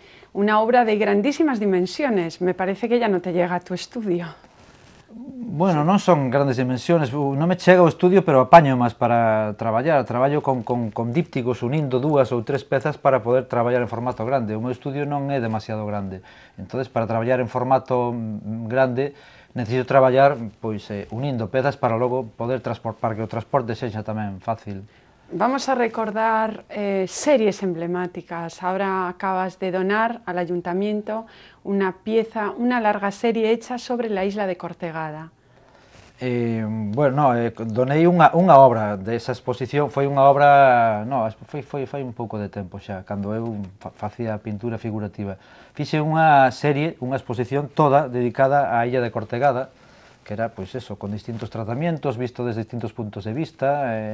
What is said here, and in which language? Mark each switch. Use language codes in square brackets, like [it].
[es] Una obra de grandísimas dimensiones, me parece que ya no te llega a tu estudio. [gl] Bueno, non son grandes dimensiones, non me chega ao estudio, pero apaño máis para traballar. Traballo con dípticos unindo 2 ou 3 pezas para poder traballar en formato grande. O meu estudio non é demasiado grande, entonces para traballar en formato grande necesito traballar pois unindo pezas para logo poder transportar, que o transporte sexa tamén fácil. [es] Vamos a recordar series emblemáticas. Ahora acabas de donar al ayuntamiento una pieza, una larga serie hecha sobre la isla de Cortegada. [gl] Bueno, donei unha obra desa exposición, foi unha obra, foi un pouco de tempo xa, cando eu facía pintura figurativa. Fixe unha serie, unha exposición toda dedicada á illa de Cortegada, que era, pois eso, con distintos tratamientos, visto desde distintos puntos de vista.